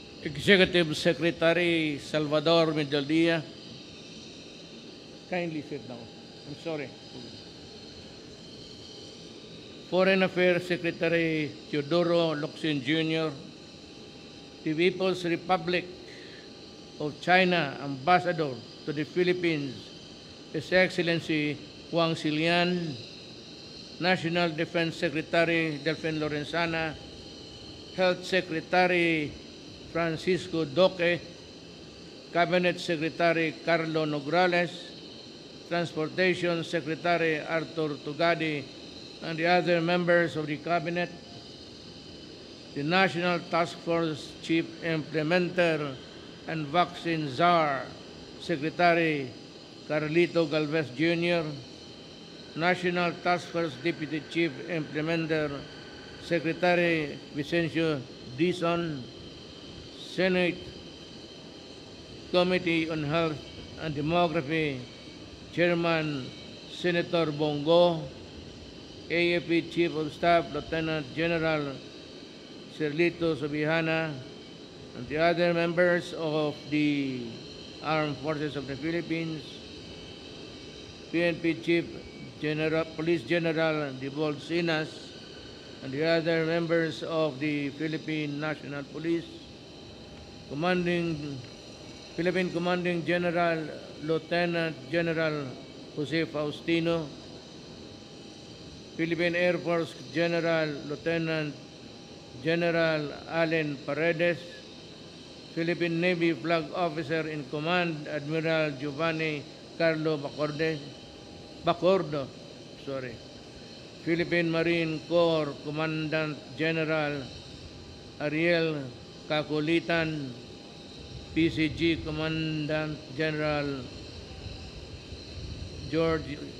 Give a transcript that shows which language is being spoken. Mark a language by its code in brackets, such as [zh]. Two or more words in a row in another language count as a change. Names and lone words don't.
[en] Executive Secretary Salvador Medialdea. Kindly sit down. I'm sorry. Foreign Affairs Secretary Teodoro Locsin Jr., the People's Republic of China Ambassador to the Philippines, His Excellency Wang Silian, National Defense Secretary Delfin Lorenzana, Health Secretary Francisco Doque, Cabinet Secretary Carlo Nograles, Transportation Secretary Arthur Tugadi, and the other members of the Cabinet, the National Task Force Chief Implementer and Vaccine Czar, Secretary Carlito Galvez Jr., National Task Force Deputy Chief Implementer, Secretary Vicencio Dizon, Senate Committee on Health and Demography, Chairman Senator Bongo, AFP Chief of Staff Lieutenant General Serlito Subihana, and the other members of the Armed Forces of the Philippines, PNP Chief General, Police General Dibol Sinas, and the other members of the Philippine National Police, Philippine Commanding General Lieutenant General Jose Faustino, Philippine Air Force General Lieutenant General Allen Paredes, Philippine Navy Flag Officer in Command Admiral Giovanni Carlo Bacordo, Philippine Marine Corps Commandant General Ariel Kakulitan, PCG Commandant General George